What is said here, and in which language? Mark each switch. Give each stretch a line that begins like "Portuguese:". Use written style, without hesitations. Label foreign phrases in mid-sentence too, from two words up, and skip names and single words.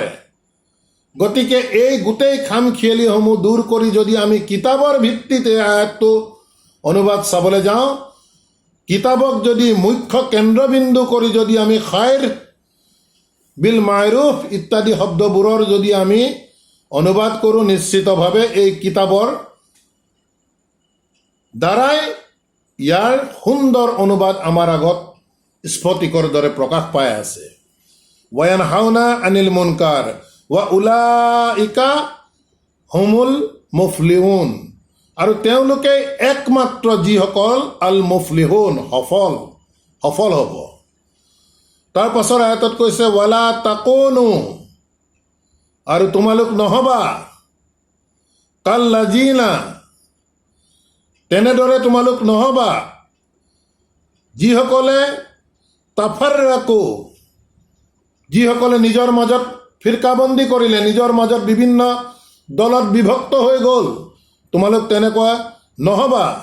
Assamese: গতিকে এই গোটেই খামখিয়ালিসমূহ দূৰ কৰি যদি আমি কিতাপৰ ভিত্তিতে আয়াতটো অনুবাদ চাবলৈ যাওঁ, কিতাপক যদি মুখ্য কেন্দ্ৰবিন্দু কৰি যদি আমি
Arabic: خير بالمعروف
Assamese: ইত্যাদি শব্দবোৰৰ যদি আমি অনুবাদ কৰোঁ, নিশ্চিতভাৱে এই কিতাপৰ দ্বাৰাই ইয়াৰ সুন্দৰ অনুবাদ আমাৰ আগত স্ফটিকৰ দৰে প্ৰকাশ পাই আছে।
Arabic: وينهون عن المنكر وأولئك هم المفلحون,
Assamese: আৰু তেওঁলোকে একমাত্ৰ যিসকল
Arabic: المفلحون,
Assamese: সফল হ'ব। তাৰ পাছৰ আয়াতত কৈছে,
Arabic: ولا تكونوا,
Assamese: আৰু তোমালোক নহবা, কাল্লাজিনা, তেনেদৰে তোমালোক নহবা যিসকলে তাফাৰৰাকু, যিসকলে নিজৰ মাজত ফিৰকাবন্দী কৰিলে, নিজৰ মাজত বিভিন্ন দলত বিভক্ত হৈ গ'ল, তোমালোক তেনেকুৱা নহবা।